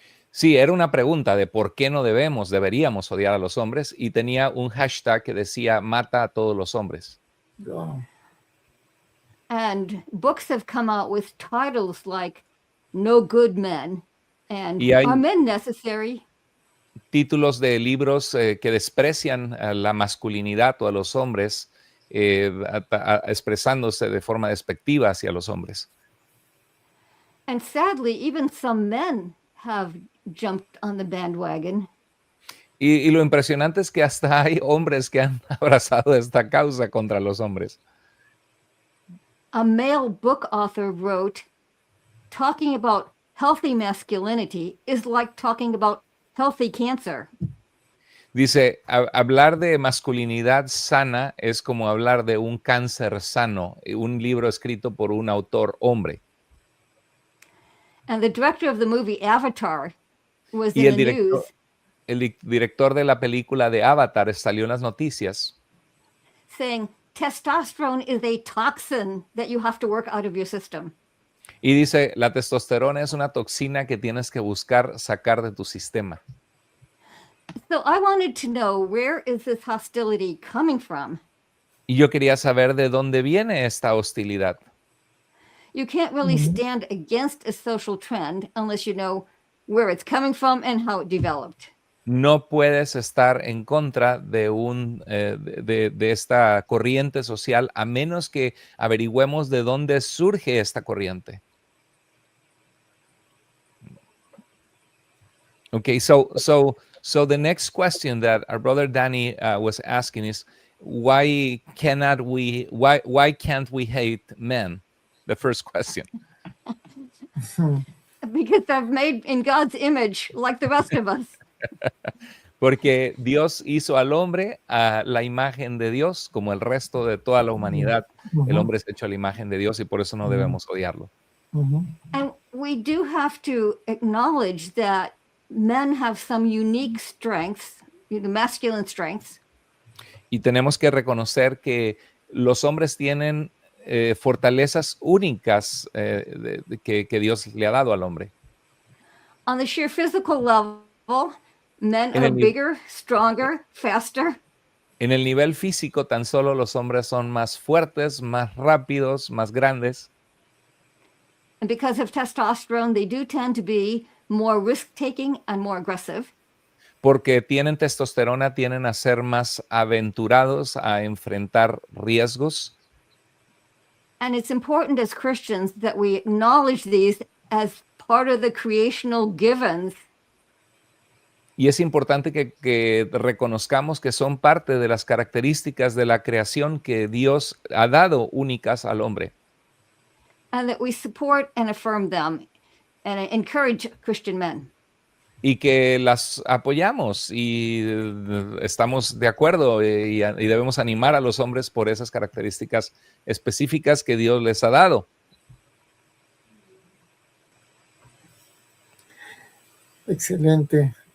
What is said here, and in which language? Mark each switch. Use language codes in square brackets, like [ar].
[es] Sí, era una pregunta de por qué no deberíamos odiar a los hombres, y tenía un hashtag que decía mata a todos los hombres. Oh. [en] And books have come out with titles like No Good Men and Are Men Necessary? [es] Títulos de libros que desprecian a la masculinidad o a los hombres, expresándose de forma despectiva hacia los hombres. [en] And sadly, even some men have jumped on the bandwagon. [es] Y lo impresionante es que hasta hay hombres que han abrazado esta causa contra los hombres. [en] A male book author wrote, "Talking about healthy masculinity is like talking about healthy cancer." [es] Dice, hablar de masculinidad sana es como hablar de un cáncer sano, un libro escrito por un autor hombre. [en] And the director of the movie Avatar was in the news. [es] El director de la película de Avatar salió en las noticias [en] Saying, testosterone is a toxin that you have to work out of your system. [es] Y dice, la testosterona es una toxina que tienes que buscar sacar de tu sistema. [en] So I wanted to know, where is this hostility coming from? [es] Y yo quería saber de dónde viene esta hostilidad. [en] You can't really stand against a social trend unless you know where it's coming from and how it developed. [es] No puedes estar en contra de, de esta corriente social a menos que averigüemos de dónde surge esta corriente. [en] Okay, so the next question that our brother Danny was asking is, why can't we hate men? The first question. Because they're made in God's image like the rest of us. [es] Porque Dios hizo al hombre a la imagen de Dios, como el resto de toda la humanidad. El hombre es hecho a la imagen de Dios y por eso no debemos odiarlo. [en] And we do have to acknowledge that men have some unique strengths, the masculine strengths. [es] Y tenemos que reconocer que los hombres tienen fortalezas únicas que Dios le ha dado al hombre. [en] On the sheer physical level, men are bigger, stronger, faster. [es] En el nivel físico, tan solo los hombres son más fuertes, más rápidos, más grandes. [en] And because of testosterone, they do tend to be more risk-taking and more aggressive. [es] Porque tienen testosterona, tienden a ser más aventurados, a enfrentar riesgos. [en] And it's important as Christians that we acknowledge these as part of the creational givens. [es] Y es importante que reconozcamos que son parte de las características de la creación que Dios ha dado únicas al hombre. [en] And that we support and affirm them and encourage Christian men. [es] Y que las apoyamos y estamos de acuerdo y debemos animar a los hombres por esas características específicas que Dios les ha dado. Excelente.